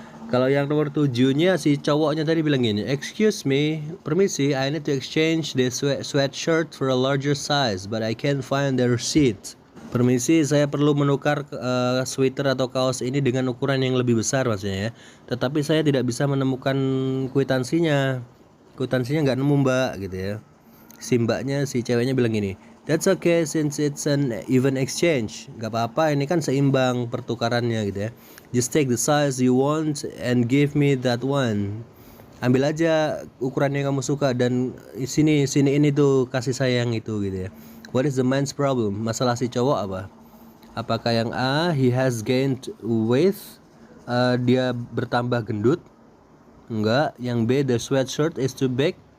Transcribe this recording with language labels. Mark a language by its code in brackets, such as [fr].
[id] Kalau yang nomor 7-nya si cowoknya tadi bilang gini, [en] "Excuse me, [id] permisi, [en] I need to exchange this sweatshirt for a larger size, but I can't find the receipt." [id] Permisi, saya perlu menukar sweater atau kaos ini dengan ukuran yang lebih besar maksudnya ya. Tetapi saya tidak bisa menemukan kwitansinya. Kwitansinya nggak nemu mbak gitu ya. Si mbaknya, si ceweknya bilang gini, [en] "That's okay since it's an even exchange." [id] Gak apa-apa, ini kan seimbang pertukarannya gitu ya. [en] "Just take the size you want and give me that one." [id] Ambil aja ukuran yang kamu suka dan sini ini tuh kasih saya yang itu gitu ya. [en] What is the man's problem? [id] Masalah si cowok apa? Apakah yang A, [en] he has gained weight, [id] dia bertambah gendut? Enggak. Yang B, [en] the sweatshirt is too big.